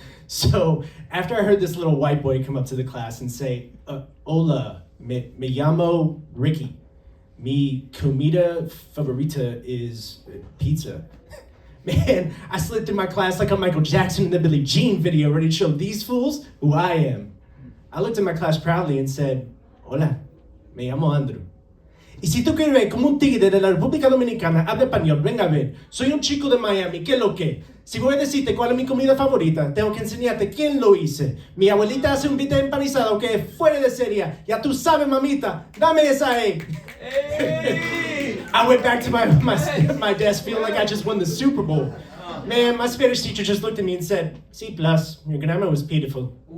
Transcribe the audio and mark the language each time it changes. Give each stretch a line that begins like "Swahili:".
English: So after I heard this little white boy come up to the class and say,
Spanish: Hola, me llamo Ricky. Mi comida favorita
English: is pizza. Man, I slipped in my class like I'm Michael Jackson in the Billie Jean video, ready to show these fools who I am. I looked at my class proudly and said,
Spanish: Hola, me llamo Andrew. Y si tú quieres ver como un tigre de la República Dominicana habla español, venga a ver. Soy un chico de Miami, ¿qué es lo que? Si voy a decirte cuál es mi comida favorita, tengo que enseñarte quién lo hice. Mi abuelita hace un bistec empanizado que es fuera de serie. Ya tú sabes, mamita, dame esa egg. Hey.
English: I went back to my desk feeling like I just won the Super Bowl. Man, my Spanish teacher just looked at me and said, C+, your grammar was beautiful.